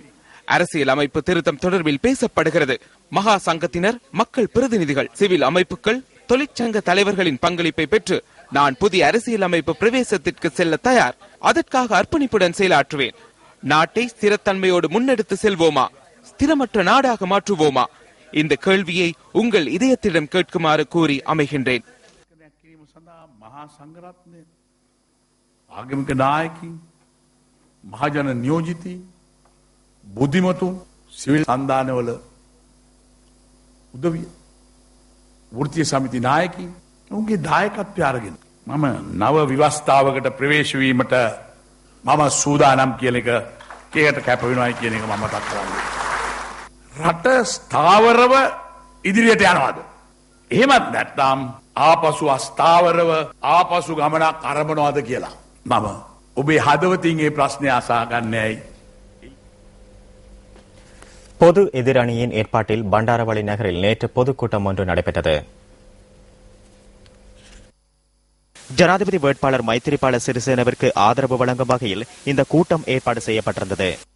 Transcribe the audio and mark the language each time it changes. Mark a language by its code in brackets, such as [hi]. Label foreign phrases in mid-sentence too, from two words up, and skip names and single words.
[ta] அரசியல் அமைப்பு திருத்தம் தொடர்பில் பேசப்படுகிறது. மகா சங்கத்தினர், மக்கள் பிரதிநிதிகள், சிவில் அமைப்புகள், தொழிற்சங்க தலைவர்களின் பங்களிப்பை பெற்று நான் புதிய அரசியல் அமைப்பு பிரவேசத்திற்கு செல்ல தயார். அதற்காக அர்ப்பணிப்புடன் செயலாற்றுவேன். நாட்டை ஸ்திரத்தன்மையோடு முன்னெடுத்து செல்வோமா, ஸ்திரமற்ற நாடாக மாற்றுவோமா? இந்த கேள்வியை உங்கள் இதயத்திடம் கேட்குமாறு கூறி அமைகின்றேன். [si] ආගමික නායකින්, මහජන නියෝජිතයින්, බුද්ධිමතුන්, සිවිල් සන්ධානවල උදවිය වෘත්තීය සමිති නායකින් උන්ගේ දායකත්වය අරගෙන මම නව විවස්ථාවකට ප්‍රවේශ වීමට මම සූදානම් කියන එක කේකට කැප වෙනවායි කියන එක මම මතක් කරන්නේ. රට ස්ථාවරව ඉදිරියට යනවාද? එහෙමත් නැත්නම් ආපසු අස්ථාවරව ආපසු ගමනක් අරඹනවාද කියලා මම ඔබේ හදවතින් මේ ප්‍රශ්නේ අසා ගන්නෑයි. [ta] பொது எதிரணியின் ஏற்பாட்டில் பண்டாரவளி நகரில் நேற்று பொதுக்கூட்டம் ஒன்று நடைபெற்றது. ஜனாதிபதி வேட்பாளர் மைத்திரிபால சிறிசேனவிற்கு ஆதரவு வழங்கும் வகையில் இந்த கூட்டம் ஏற்பாடு செய்யப்பட்டிருந்தது.